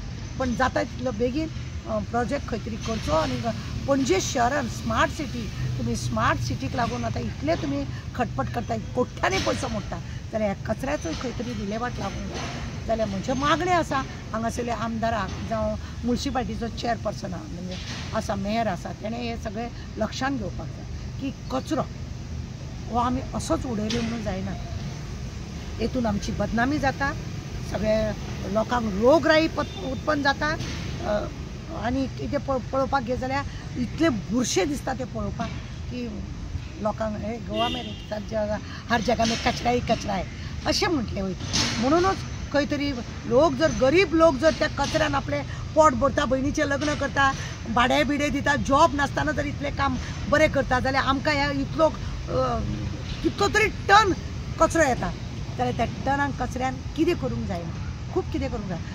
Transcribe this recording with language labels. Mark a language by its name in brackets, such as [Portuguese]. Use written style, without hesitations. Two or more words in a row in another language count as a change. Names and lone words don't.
[Konkani] पण जाता तितलो बेगीन प्रोजेक्ट खंय तरी करचो आनी पणजे शहरान [English] smart city [Konkani] तुमी स्मार्ट सिटीक लागून आतां इतले तुमी खटपट करता कोट्यांनी पयसो मोडटा जाल्यार ह्या कचऱ्याचो खंय तरी विलेवाट लागूंक जाय जाल्यार म्हज्यो मागण्यो आसा हांगासरल्या आमदाराक जावं म्युनिसिपालिटीचो चेअरपर्सन म्हणजे आसा मेयर आसा तेणें हे सगळें लक्षांत घेवपाक जाय की कचरो हो आमी असोच उडयलो म्हणून जायना. हेतून आमची बदनामी जाता, सगळे लोकांक रोगराई उत्पन्न जाता आनी कितें पळोवपाक गेले जाल्यार इतले बुरशे दिसता ते पळोवपाक की लोकांक हे [Hindi] गोवा में हर जगह में कचरा ही कचरा है [Konkani] अशें म्हटलें वयता. म्हणूनच खंय तरी लोक जर गरीब लोक जर त्या कचऱ्यान आपले पोट भरता, भयणीचें लग्न करता, भाडे बिडे दिता, जॉब नासतना जर इतलें काम बरें करता जाल्यार आमकां ह्या इतलो कितलो तरी टन कचरो येता जाल्यार त्या टनान कचऱ्यान कितें करूंक जायना, खूब कितें करूंक जाय.